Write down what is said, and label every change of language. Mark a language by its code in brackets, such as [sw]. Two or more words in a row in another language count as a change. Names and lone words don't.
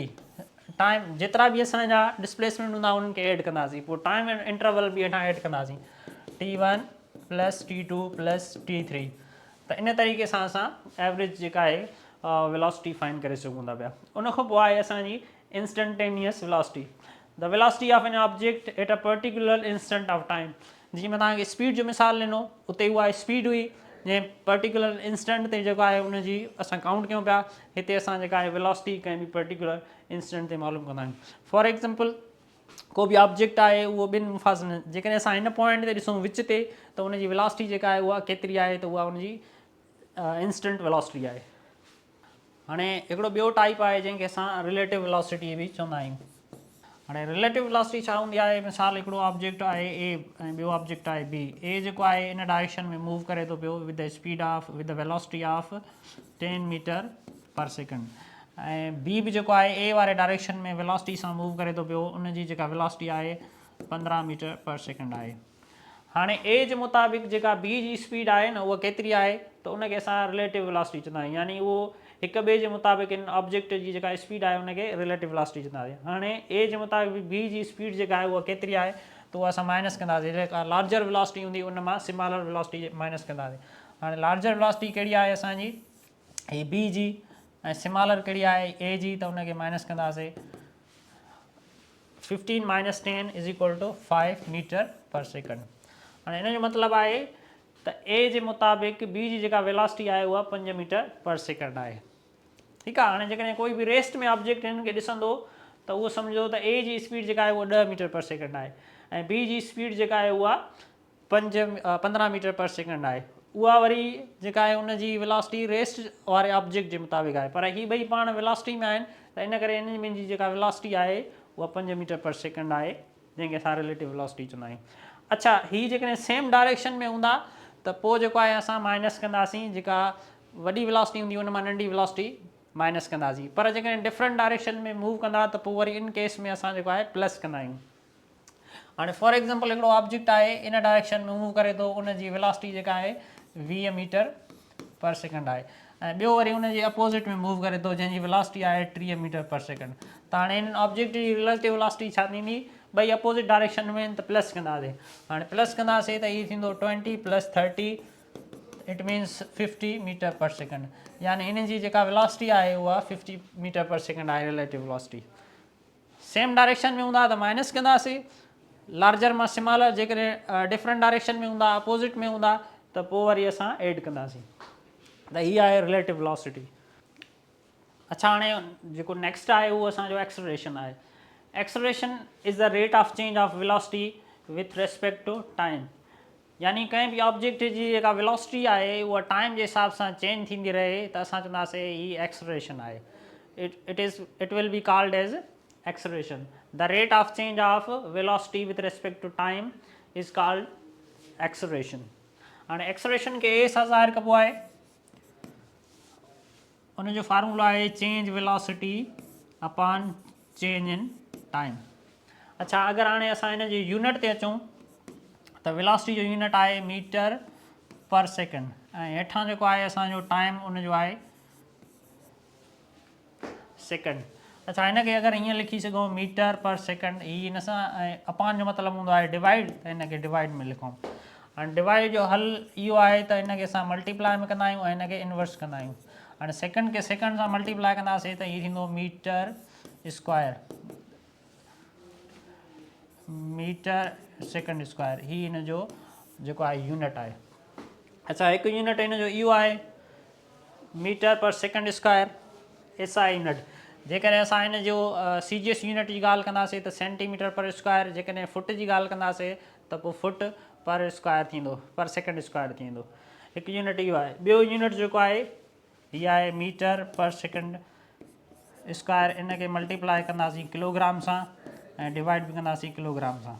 [sd] टाइम जेतिरा बि असांजा डिस्प्लेसमेंट हूंदा उन्हनि खे एड कंदासीं, पोइ [en] time interval [sd] बि हेठां एड कंदासीं, T1 + T2 + T3। त इन तरीक़े सां असां एवरेज जेका आहे [en] velocity find [sd] करे सघूं था पिया। उन खां पोइ आहे असांजी [en] instantaneous velocity. the velocity of an object at a particular instant of time. [sd] जीअं मां तव्हांखे स्पीड जो मिसाल ॾिनो, उते उहा स्पीड हुई जंहिं [en] particular instant [sd] ते जेको आहे उनजी असां काउंट कयूं पिया। हिते असां जेका आहे वेलोसिटी कंहिं बि [en] particular instant [sd] ते मालूम कंदा आहियूं। [en] for example [sd] को बि ऑब्जेक्ट आहे उहो ॿिनि मुफ़ासिलनि, जेकॾहिं असां हिन पॉइंट ते ॾिसूं विच ते, त उनजी वेलोसिटी जेका आहे उहा केतिरी आहे, त उहा उनजी [en] instant velocity [sd] आहे। हाणे हिकिड़ो ॿियो टाइप आहे जंहिंखे असां [en] relative velocity [sd] बि चवंदा आहियूं। हाणे [en] relative velocity [sd] छा हूंदी आहे, मिसाल हिकिड़ो ऑब्जेक्ट आहे A ऐं ॿियो ऑब्जेक्ट आहे B। A जेको आहे इन डायरेक्शन में मूव करे थो पियो [en] with the speed of with the velocity of 10 meter per second, [sd] ऐं B बि जेको आहे A वारे डायरेक्शन में वेलोसिटी सां मूव करे थो पियो, उनजी जेका वेलोसिटी आहे 15 [en] meter per second [sd] आहे। हाणे A जे मुताबिक़ जेका B जी स्पीड आहे न उहा केतिरी आहे, त उनखे असां [en] relative velocity [sd] चवंदा आहियूं, यानी उहो हिक ॿिए जे मुताबिक़ इन ऑब्जेक्ट जी जेका स्पीड आहे उनखे [en] relative velocity [sd] चवंदासीं। हाणे ए जे मुताबिक़ बी जी स्पीड जेका आहे उहा केतिरी आहे त उहा असां माइनस कंदासीं, जेका [en] larger velocity [sd] हूंदी उन मां [en] smaller velocity minus [sd] कंदासीं। हाणे [en] larger velocity [sd] कहिड़ी आहे असांजी, ही बी जी, ऐं स्मॉलर कहिड़ी आहे ए जी, त उनखे माइनस कंदासीं। [en] 15 minus 10 is equal to 5 meter per second. [sd] हाणे हिन जो मतिलबु आहे त ए जे मुताबिक़ बी जी जेका वेलोसिटी आहे उहा 5 [en] meter per second [sd] आहे। ठीकु आहे। हाणे जेकॾहिं कोई बि रेस्ट में ऑब्जेक्ट हिन खे ॾिसंदो त उहो सम्झो त ए जी स्पीड जेका आहे उहा 10 [en] meter per second [sd] आहे ऐं बी जी स्पीड जेका आहे उहा 15 [en] meter per second [sd] आहे। उहा वरी जेका आहे उनजी वेलोसिटी रेस्ट वारे ऑब्जेक्ट जे मुताबिक़ आहे, पर ही ॿई पाण वेलोसिटी में आहिनि त इन करे इन में जी जेका वेलोसिटी आहे उहा 5 [en] meter per second [sd] आहे, जंहिंखे असां [en] relative velocity [sd] चवंदा आहियूं। अच्छा, हीअ जेकॾहिं [en] same direction [sd] में हूंदा त पोइ जेको आहे असां माइनस कंदासीं, जेका वॾी वेलोसिटी हूंदी उन मां नंढी [en] velocity minus [sd] कंदासीं। पर जेकॾहिं [en] different direction [sd] में मूव कंदा त पोइ वरी इन केस में असां जेको आहे प्लस कंदा आहियूं। हाणे [en] for example [sd] हिकिड़ो ऑब्जेक्ट आहे इन डायरेक्शन में मूव करे थो, उनजी वेलोसिटी जेका आहे 20 [en] meter per second [sd] आहे, ऐं ॿियो वरी उनजे अपोज़िट में मूव करे थो जंहिंजी वेलोसिटी आहे 30 [en] meter per second. [sd] त हाणे इन ऑब्जेक्ट जी [en] relative velocity [sd] छा थींदी, ॿई [en] opposite direction [sd] में आहिनि त प्लस कंदासीं। हाणे प्लस कंदासीं त हीअ थींदो 20 + 30, [en] it means 50 meter per second, [sd] यानी इन जी जेका वेलोसिटी आहे उहा 50 [en] meter per second [sd] आहे [en] relative velocity. same direction [sd] में हूंदा त माइनस कंदासीं, लार्जर मां स्मॉलर, जेकॾहिं [en] different direction [sd] में हूंदा, अपोज़िट में हूंदा त पोइ वरी असां ऐड कंदासीं। त हीअ आहे [en] relative velocity. [sd] अच्छा, हाणे जेको नेक्स्ट आहे उहो असांजो एक्सेलरेशन आहे। [en] acceleration is the rate of change of velocity with respect to time, [sd] यानी कंहिं बि ऑब्जेक्ट जी जेका वेलोसिटी आहे उहा टाइम जे हिसाब सां चेंज थींदी रहे त असां चवंदासीं हीअ एक्सेलरेशन आहे। [en] it will be called as acceleration. the rate of change of velocity with respect to time is called acceleration. [sd] हाणे एक्सेलरेशन खे ए सां ज़ाहिर कबो आहे, उनजो फार्मूला आहे [en] change velocity upon change in time. [sd] अच्छा, अगरि हाणे असां हिन जी यूनिट ते अचूं त वेलोसिटी जो यूनिट आहे [en] meter per second, [sd] ऐं हेठां जेको आहे असांजो टाइम उनजो आहे सेकंड। अच्छा, हिनखे अगरि हीअं लिखी सघूं [en] meter per second, [sd] हीअ हिन सां, ऐं अपॉन जो मतिलबु हूंदो आहे डिवाइड, त हिनखे डिवाइड में लिखूं। हाणे डिवाइड जो हल इहो आहे त हिनखे असां मल्टीप्लाई में कंदा आहियूं ऐं हिनखे इनवर्स कंदा आहियूं। हाणे सेकंड खे सेकंड सां मल्टीप्लाई कंदासीं त हीअ थींदो [en] meter square, meter second square, [sd] ही हिन जो जेको आहे यूनिट आहे। अच्छा, हिकु यूनिट हिन जो इहो आहे [en] meter per second square, SI unit. [sd] जेकॾहिं असां हिन जो [en] CGS unit [sd] जी ॻाल्हि कंदासीं त [en] centimeter per square, [sd] जेकॾहिं फुट जी ॻाल्हि कंदासीं त पोइ [en] foot per square [sd] थींदो, [en] per second square [sd] थींदो। हिकु यूनिट इहो आहे। ॿियो यूनिट जेको आहे हीअ आहे [en] meter per second square, [sd] इनखे मल्टीप्लाई कंदासीं किलोग्राम सां ऐं डिवाइड बि कंदासीं किलोग्राम सां।